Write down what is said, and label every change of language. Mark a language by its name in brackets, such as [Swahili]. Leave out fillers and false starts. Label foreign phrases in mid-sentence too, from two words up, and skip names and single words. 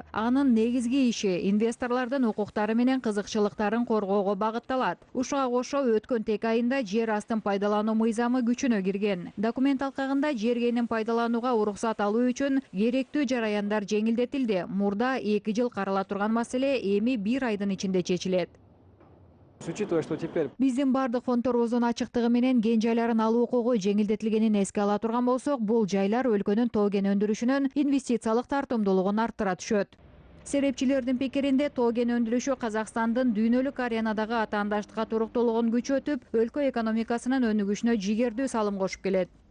[Kyrgyz] Анын негизги иши инвесторлордун укуктары менен кызыкчылыктарын коргоого багытталат. Ушуга кошо өткөн тек айында жер астын пайдалануу мыйзамы күчүнө кирген. Документ алкагында жер кенин пайдаланууга уруксат алуу үчүн керектүү жараяндар жеңилдетилди. Мурда 2 жыл карала турган маселе эми 1 айдын ичинде чечилет. [Russian] Учитывая, что теперь... [Kyrgyz] Биздин бардык фондторубуздун ачыктыгы менен кен жайларын алуу укугу жеңилдетилгенин эске ала турган болсок, бул жайлар өлкөнүн тооген өндүрүшүнүн инвестициялык тартымдуулугун арттыра түшөт. Серепчилердин пикиринде тооген өндүрүшү Казакстандын дүйнөлүк аренадагы атаандаштыкка туруктуулугун күчөтүп, өлкө экономикасынын өнүгүшүнө жигердүү салым кошуп келет.